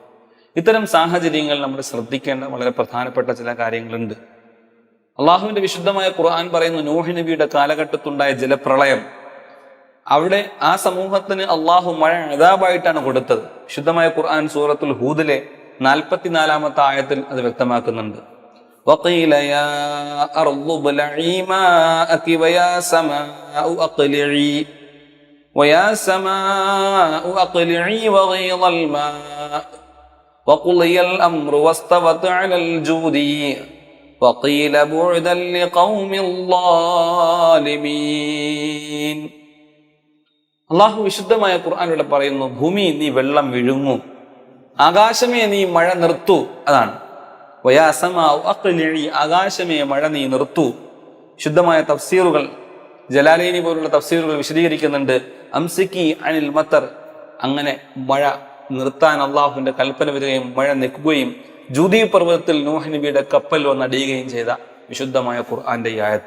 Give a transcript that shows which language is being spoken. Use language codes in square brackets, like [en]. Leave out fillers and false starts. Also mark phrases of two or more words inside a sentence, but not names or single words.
[ml] ഇത്തരം സാഹചര്യങ്ങൾ നമ്മൾ ശ്രദ്ധിക്കേണ്ട വളരെ പ്രധാനപ്പെട്ട ചില കാര്യങ്ങളുണ്ട്. അള്ളാഹുവിന്റെ വിശുദ്ധമായ ഖുർആൻ പറയുന്നു, നൂഹ് നബിയുടെ കാലഘട്ടത്തുണ്ടായ ജലപ്രളയം, അവിടെ ആ സമൂഹത്തിന് അള്ളാഹു മഴ അദാബായിട്ടാണ് കൊടുത്തത്. വിശുദ്ധമായ ഖുർആൻ സൂറത്തുൽ ഹൂദിലെ 44-ാമത്തെ ആയത്തിൽ അത് വ്യക്തമാക്കുന്നുണ്ട്. [ar] وقيل يا أرض ابلعي ماءك ويا سماء أقلعي وغيض الماء وقضي الأمر واستوت على الجود وقيل بعدا لقوم الظالمين. [ml] അള്ളാഹു വിശുദ്ധമായ ഖുർആനിലൂടെ പറയുന്നു, ഭൂമി നീ വെള്ളം വിഴുങ്ങൂ, ആകാശമേ നീ മഴ നിർത്തൂ. അതാണ് ആകാശമേ മഴ നീ നിർത്തൂ. ശുദ്ധമായ തഫ്സീറുകൾ, ജലാലൈനി പോലുള്ള തഫ്സീറുകൾ വിശദീകരിക്കുന്നുണ്ട്, [ar] أمسكي عن المطر, [ml] അങ്ങനെ മഴ നിർത്താൻ അള്ളാഹുവിന്റെ കൽപ്പന വരികയും മഴ നിൽക്കുകയും ജൂദി പർവ്വതത്തിൽ നൂഹ് നബിയുടെ കപ്പൽ വന്നടിയുകയും ചെയ്ത വിശുദ്ധമായ ഖുർആന്റെ ഈ ആയത്ത്.